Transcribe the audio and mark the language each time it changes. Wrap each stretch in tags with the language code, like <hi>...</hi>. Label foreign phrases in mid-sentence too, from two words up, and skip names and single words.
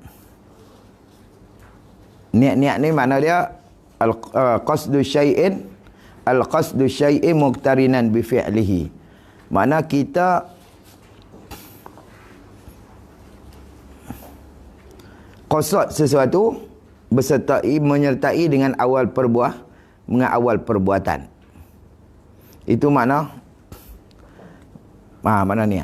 <ms>Niat ni makna dia</ms> <ar>al-qasdu syai'in muqtarinan bi fi'lihi.</ar> <ms>Makna kita qasad sesuatu menyertai dengan awal perbuatan. Itu makna mana niat.</ms>